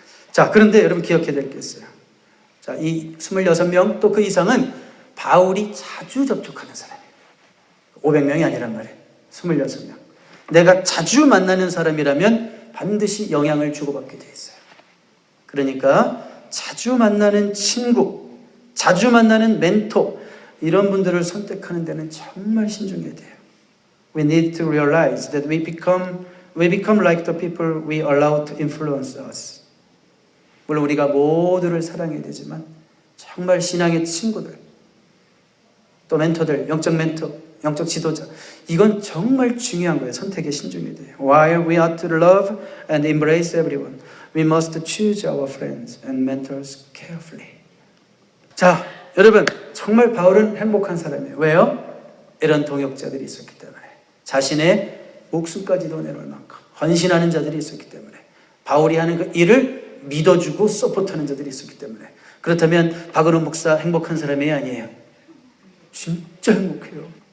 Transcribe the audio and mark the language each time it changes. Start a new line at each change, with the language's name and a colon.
Korean: 자, 그런데 여러분 기억해야 될 게 있어요. 자, 이 26명 또 그 이상은 바울이 자주 접촉하는 사람이에요. 500명이 아니란 말이에요. 26명. 내가 자주 만나는 사람이라면 반드시 영향을 주고받게 돼 있어요. 그러니까 자주 만나는 친구, 자주 만나는 멘토, 이런 분들을 선택하는 데는 정말 신중해야 돼요.
English: We need to realize that we become like the people we allow to influence us.
Korean: 물론 우리가 모두를 사랑해야 되지만 정말 신앙의 친구들, 또 멘토들, 영적 멘토, 영적 지도자, 이건 정말 중요한 거예요. 선택에 신중해야 돼요.
English: While we are to love and embrace everyone, we must choose our friends and mentors carefully.
Korean: 자, 여러분 정말 바울은 행복한 사람이에요. 왜요? 이런 동역자들이 있었기 때문에. 자신의 목숨까지도 내놓을 만큼 헌신하는 자들이 있었기 때문에. 바울이 하는 그 일을 믿어주고 서포트하는 자들이 있었기 때문에. 그렇다면 박은호 목사 행복한 사람이 아니에요. 진짜 행복해요.